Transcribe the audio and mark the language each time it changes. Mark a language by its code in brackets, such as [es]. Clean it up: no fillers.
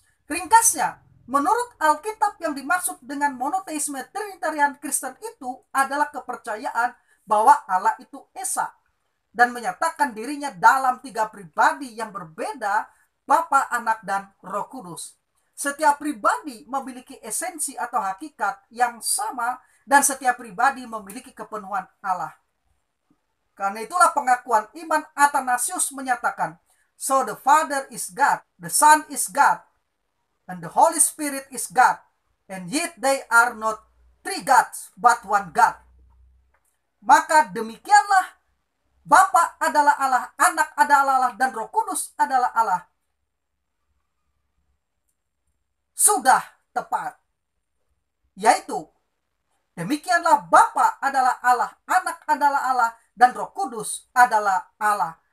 [id] Ringkasnya, menurut Alkitab yang dimaksud dengan monoteisme Trinitarian Kristen itu adalah kepercayaan bahwa Allah itu Esa dan menyatakan dirinya dalam tiga pribadi yang berbeda, Bapa, Anak, dan Roh Kudus. Setiap pribadi memiliki esensi atau hakikat yang sama dan setiap pribadi memiliki kepenuhan Allah. [en] Karena itulah pengakuan iman Athanasius menyatakan, so the Father is God, the Son is God, and the Holy Spirit is God, and yet they are not three gods, but one God. [id] Maka demikianlah Bapa adalah Allah, Anak adalah Allah, dan Roh Kudus adalah Allah. Sudah tepat. Yaitu, demikianlah Bapa adalah Allah, Anak adalah Allah, dan Roh Kudus adalah Allah.